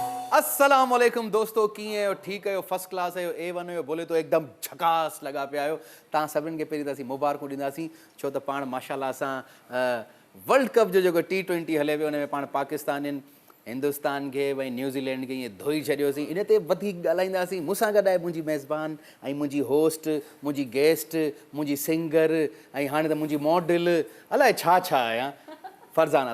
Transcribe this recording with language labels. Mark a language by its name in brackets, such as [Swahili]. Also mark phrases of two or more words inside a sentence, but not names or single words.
[Sindhi] अस्सलाम वालेकुम दोस्तों, कीअं आहियो? ठीकु आहियो? [English] first class [Sindhi] आहियो? A1 आहियो? [Hindi] बोले तो एकदम झकास [Sindhi] लॻा पिया आहियो। तव्हां सभिनीनि खे पहिरीं त असीं मुबारकूं ॾींदासीं, छो त पाण माशाल्लाह असां वर्ल्ड कप जो जेको T20 हले पियो, उन में पाण पाकिस्तान हिंदुस्तान खे भई न्यूज़ीलैंड खे ईअं धोई छॾियोसीं। इन ते वधीक ॻाल्हाईंदासीं। मूंसां गॾु आहे मुंहिंजी मेज़बान ऐं मुंहिंजी होस्ट, मुंहिंजी गेस्ट, मुंहिंजी सिंगर ऐं हाणे त मुंहिंजी मॉडल, अलाए छा छा आहियां, फरज़ाना।